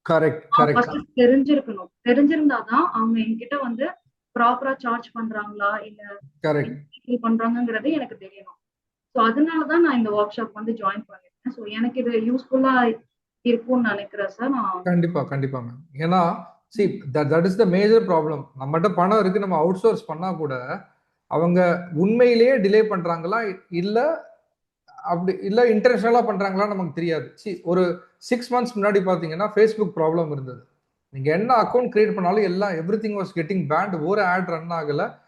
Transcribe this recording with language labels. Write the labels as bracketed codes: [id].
[ta] Correct. First தெரிஞ்சிருக்கணும். தெரிஞ்சிருந்தாதான் அவங்க என்கிட்ட வந்து ப்ராப்பரா சார்ஜ் பண்றாங்களா இல்ல கரெக்ட் பண்றாங்கிறது எனக்கு தெரியணும். ஸோ அதனாலதான் நான் இந்த ஒர்க் ஷாப் வந்து ஜாயின் பண்ணிருக்கேன். ஸோ எனக்கு இது யூஸ்ஃபுல்லா இருக்கும்னு நினைக்கிறேன் சார். நான் கண்டிப்பா மேம். ஏன்னா [en] see that is the major problem. [ta] நம்மகிட்ட பணம் இருக்கு, நம்ம அவுட் சோர்ஸ் பண்ணா கூட அவங்க உண்மையிலேயே டிலே பண்றாங்களா இல்ல அப்படி இல்ல இன்டர்நேஷனலா பண்றாங்களா நமக்கு தெரியாது. ஒரு 6 months முன்னாடி பாத்தீங்கன்னா ஃபேஸ்புக் ப்ராப்ளம் இருந்தது. நீங்க என்ன அக்கௌண்ட் கிரியேட் பண்ணாலும் எல்லாம் [en] Everything was getting banned. [ta] ஒரு ஆட் ரன் ஆகல.